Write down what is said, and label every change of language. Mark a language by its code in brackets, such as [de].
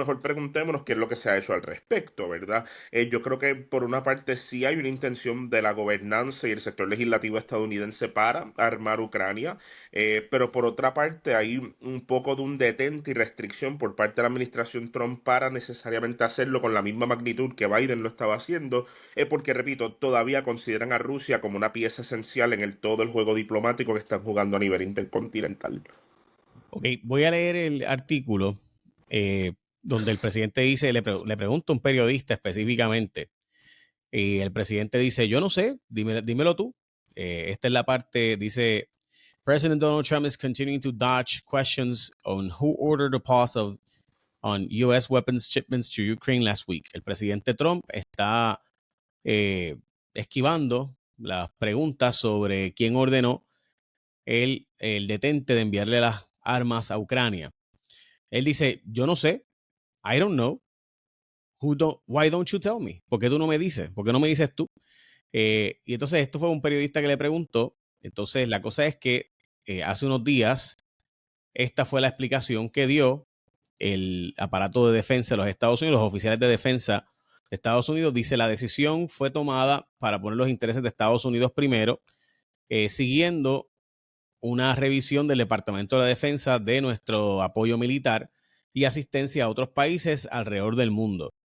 [es] mejor preguntémonos qué es lo que se ha hecho al respecto, ¿verdad? Yo creo que por una parte sí hay una intención de la gobernanza y el sector legislativo estadounidense para armar Ucrania, pero por otra parte hay un poco de un detente y restricción por parte de la administración Trump para necesariamente hacerlo con la misma magnitud que Biden lo estaba haciendo, porque, repito, todavía consideran a Rusia como una pieza esencial en todo el juego diplomático que están jugando a nivel intercontinental. Ok, voy a leer el artículo donde el presidente dice, le pregunta a un periodista específicamente, y el presidente dice, yo no sé, dímelo tú. Esta es la parte, dice, [en] President Donald Trump is continuing to dodge questions on who ordered the pause on U.S. weapons shipments to Ukraine last week. [es] El presidente Trump está esquivando las preguntas sobre quién ordenó el detente de enviarle las armas a Ucrania. Él dice, yo no sé, [en] I don't know, why don't you tell me? [es] ¿Por qué tú no me dices? ¿Por qué no me dices tú? Y entonces esto fue un periodista que le preguntó. Entonces la cosa es que hace unos días esta fue la explicación que dio el aparato de defensa de los Estados Unidos, los oficiales de defensa de Estados Unidos. Dice, la decisión fue tomada para poner los intereses de Estados Unidos primero, siguiendo una revisión del Departamento de la Defensa de nuestro apoyo militar y asistencia a otros países alrededor del mundo.